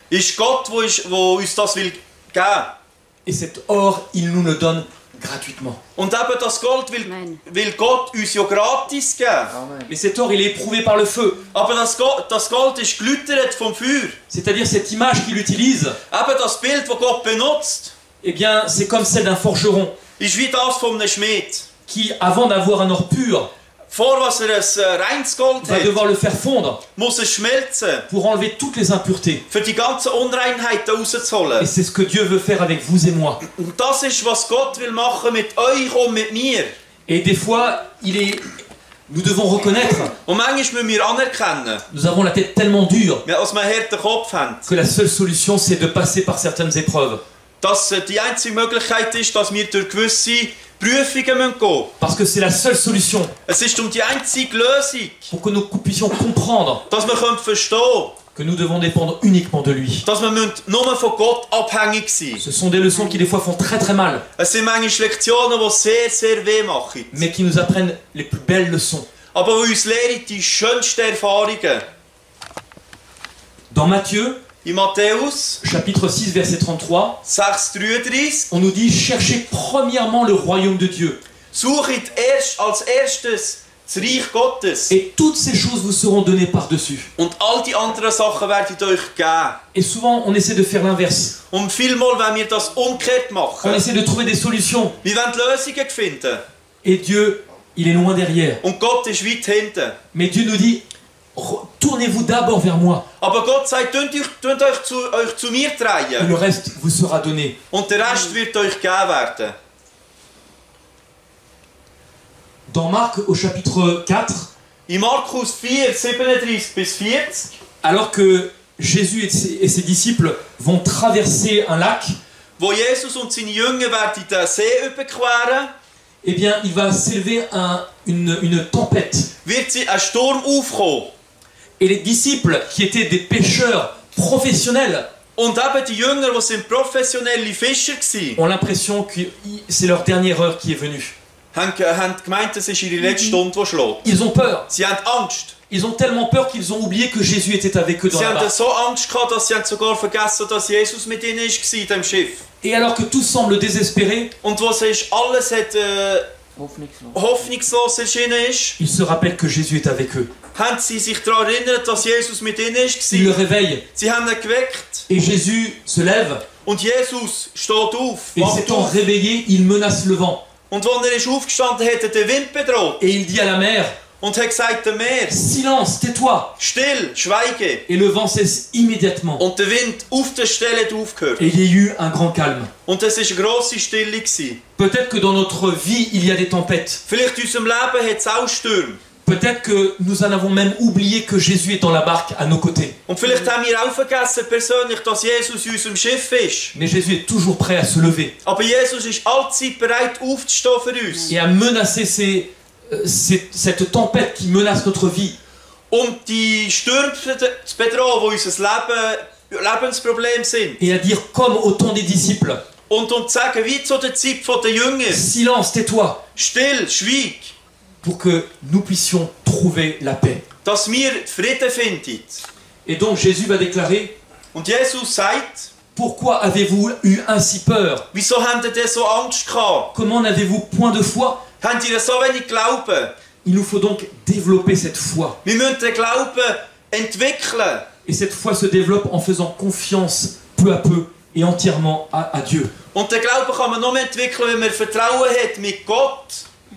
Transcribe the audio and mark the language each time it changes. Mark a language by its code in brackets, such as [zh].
[de] ist Gott, der uns das will geben. [fr] Et cet or, il nous le donne gratuitement. [de] Und eben das Gold will Gott uns ja gratis geben. [fr] Mais cet or, il est éprouvé par le feu. [de] Aber das Gold ist geläutert vom Feuer. [fr] C'est-à-dire cette image qu'il utilise, [de] Eben das Bild, das Gott benutzt, [fr] eh bien, c'est comme celle d'un forgeron [de] ist wie das von einem Schmied. [fr] qui, avant d'avoir un or pur, [de] Vor was ein reines Gold [fr] va [de] hat, [fr] devoir le faire fondre [de] muss es schmelzen, [fr] pour enlever toutes les impuretés. [de] für die ganzen Unreinheiten [fr] Et [de] rauszuholen. [fr] c'est ce que Dieu veut faire avec vous et moi. [de] Und das ist, was Gott will machen mit euch und mit mir. [fr] Et des fois, nous devons reconnaître, [de] Und manchmal müssen wir anerkennen, [fr] nous avons la tête tellement dure [de] dass wir einen harten Kopf haben, [fr] que la seule solution, c'est de passer par certaines épreuves. [de] dass die einzige Möglichkeit ist, dass wir durch gewisse Prüfungen gehen müssen. [fr] Parce que c'est la seule solution [de] Es ist die einzige Lösung, [fr] pour que nous puissions comprendre [de] dass wir verstehen können, [fr] que nous devons dépendre uniquement de lui. [de] dass wir nur von Gott abhängig sein müssen. [fr] Ce sont des leçons qui des fois font très très mal, [de] Es sind manchmal Lektionen, die sehr, sehr weh machen. [fr] mais qui nous apprennent les plus belles leçons. [de] Aber die uns lehren die schönsten Erfahrungen. [fr] Dans Matthieu, [de] In Matthäus [fr] chapitre 6, verset 33, [de] 6,33 [fr] on nous dit « Cherchez premièrement le royaume de Dieu, [de] suchet als erstes das Reich Gottes. [fr] Et toutes ces choses vous seront données par-dessus. [de] Und all die anderen Sachen werden euch geben. [fr] Et souvent, on essaie de faire l'inverse. [de] Und vielmal, wenn wir das umgekehrt [fr] On [de] machen, [fr] essaie de trouver des solutions. [de] wir wollen Lösungen finden. [fr] Et Dieu, il est loin derrière. [de] Und Gott ist weit hinten. [fr] Mais Dieu nous dit, tournez-vous d'abord vers moi. [de] Aber Gott sagt, tut euch zu mir [fr] Et [de] drehen. [fr] le reste vous sera donné. [de] Und der Rest wird euch gegeben werden. [fr] Dans Marc, au chapitre 4, [de] In Markus 4, 37 bis 40, [fr] alors que Jésus et ses disciples vont traverser un lac, [de] wo Jesus und seine Jünger werden den See überqueren, [fr] eh bien, il va s'élever une tempête. [de] wird ein Sturm aufkommen. [fr] Et les disciples, qui étaient des pêcheurs professionnels, [de] Und eben die Jünger, die sind professionelle Fischer waren, [fr] ont l'impression que c'est leur dernière heure qui est venue. [de] haben gemeint, es ist ihre letzte Stunde, die schlägt. [fr] Ils ont peur. [de] Sie haben Angst. [fr] Ils ont tellement peur qu'ils ont oublié que Jésus était avec eux dans [de] Sie [fr] la [de] haben [fr] barque. [de] so Angst gehabt, dass sie sogar vergessen, dass Jesus mit ihnen war in dem Schiff. [fr] Et alors que tout semble désespéré, [de] Und wo es ist, alles hat, hoffnungslos erschienen ist, [fr] ils se rappellent que Jésus est avec eux. [de] haben sie sich daran erinnert, dass Jesus mit ihnen [fr] Ils le [de] war. [fr] réveillent. [de] Sie haben ihn geweckt. [fr] Et Jésus se lève. [de] Und Jesus steht auf, [fr] Et [de] wacht [fr] s'étant [de] auf. [fr] réveillé, il menace le vent. [de] Und als er ist aufgestanden hat, er den Wind bedroht. [fr] Et il dit à la mer, [de] Und hat gesagt, dem Meer, [fr] silence, tais-toi. [de] still, schweige. [fr] Et le vent cesse immédiatement. [de] Und der Wind auf der Stelle hat aufgehört. [fr] Et il y a eu un grand calme. [de] Und es war eine grosse Stille gewesen. [fr] Peut-être que dans notre vie, il y a des tempêtes. [de] Vielleicht in unserem Leben hat es auch Stürme. [fr] Peut-être que nous en avons même oublié que Jésus est dans la barque à nos côtés. [de] Und vielleicht haben wir auch vergessen persönlich, dass Jesus in unserem Schiff ist. [fr] Mais Jésus est toujours prêt à se lever [de] Aber Jesus ist allzeit bereit aufzustehen für uns. [fr] et à menacer cette tempête qui menace notre vie. [de] Die Stürme zu bedrohen, die unser Lebensproblem sind. [fr] Et à dire comme au temps des disciples, [de] Und zu sagen, wie zu der Zeit der Jünger, [fr] silence, tais-toi, [de] still, schweig, [fr] pour que nous puissions trouver la paix. [de] dass wir Frieden finden. [fr] Et donc Jésus va déclarer, [de] Und Jesus sagt, [fr] pourquoi avez-vous eu ainsi peur? [de] wieso habt ihr denn so Angst gehabt? [fr] Comment n'avez-vous point de foi? [de] Habt ihr so wenig Glauben? [fr] Il nous faut donc développer cette foi. [de] Wir müssen den Glauben entwickeln. [fr] Et cette foi se développe en faisant confiance peu à peu et entièrement à Dieu. [de] Und den Glauben kann man nur entwickeln, wenn man Vertrauen hat mit Gott.